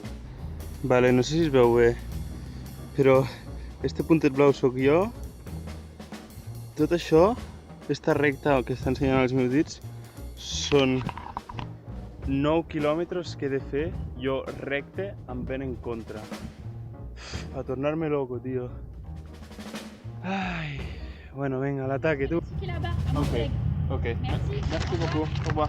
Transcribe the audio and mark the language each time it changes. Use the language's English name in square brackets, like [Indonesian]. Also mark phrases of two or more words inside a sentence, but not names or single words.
[Catalan] Vale, no sé si es veu bé, però este puntet blau sóc jo. Tot això, esta recta que està ensenyant els meus dits, són 9 quilòmetres que he de fer jo recte amb vent en contra. A tornar-me [Spanish] loco, tío. Ai, bueno, venga, al ataque, [Catalan] tu. [French] C'est là-bas, à mon collègue. Ok. Merci. Merci beaucoup. Au revoir.